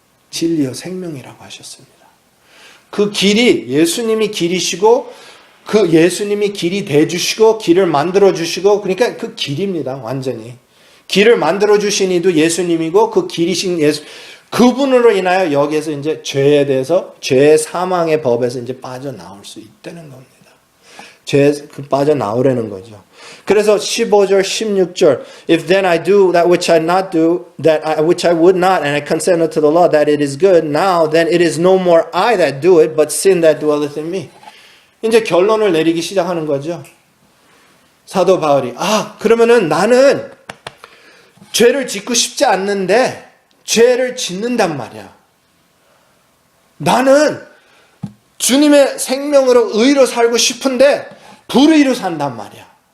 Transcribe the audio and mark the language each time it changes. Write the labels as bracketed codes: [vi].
[ko] 진리요 생명이라고 하셨습니다. 그 길이 예수님이 길이시고 그 예수님이 길이 돼주시고 길을 만들어주시고 그러니까 그 길입니다. 완전히. 길을 만들어주신 이도 예수님이고 그 길이신 예수 그분으로 인하여 여기에서 이제 죄에 대해서 죄의 사망의 법에서 이제 빠져나올 수 있다는 겁니다. 죄에 빠져나오라는 거죠. 그래서 15절, 16절 [en] If then I do that which I not do, which I would not, and I consent unto the law that it is good, now then it is no more I that do it, but sin that dwelleth in me. [ko] 이제 결론을 내리기 시작하는 거죠. 사도 바울이 그러면은 나는 죄를 짓고 싶지 않는데 죄를 짓는단 말이야. 나는 주님의 생명으로 의로 살고 싶은데 불의로 산단 말이야.